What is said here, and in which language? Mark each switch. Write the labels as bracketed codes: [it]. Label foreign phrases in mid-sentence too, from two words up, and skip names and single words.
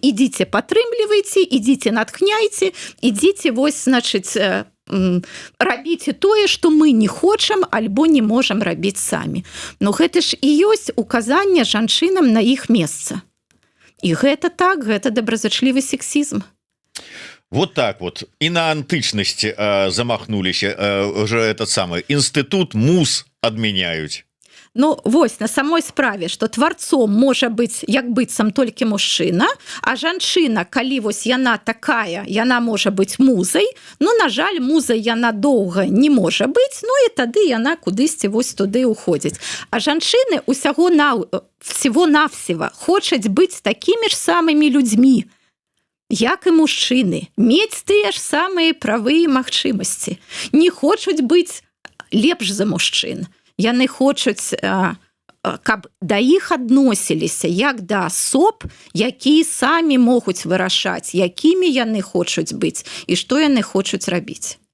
[be] Ідзіце падтрымлівайце, ідзіце натхняйце, ідзіце, вось, значыць, рабіце тое, што мы не хочам альбо не можам рабіць самі. Ну, гэта ж і ёсць указанне жанчынам на іх месца. І гэта так, гэта добразычлівы сексізм. [ru] Вот так вот и на антычности замахнулись уже этот самый институт муз адмяняюць. [be] Ну вось на самой справе, што тварцом можа быць як быццам толькі мужчына, а жанчына, калі вось яна такая, яна можа быць музай, ну на жаль, музай яна доўга не можа быць, ну і тады яна кудысьці вось туды ўходзіць. А жанчыны всего-навсего хочуць быць такімі ж самымі людзьмі, як і мужчыны, мець тыя ж самыя правы і магчымасці. Не хочуць быць лепш за мужчын. Яны хочуць, каб да іх адносіліся як да асоб, якія самі могуць вырашаць, якімі яны хочуць быць і што яны хочуць рабіць.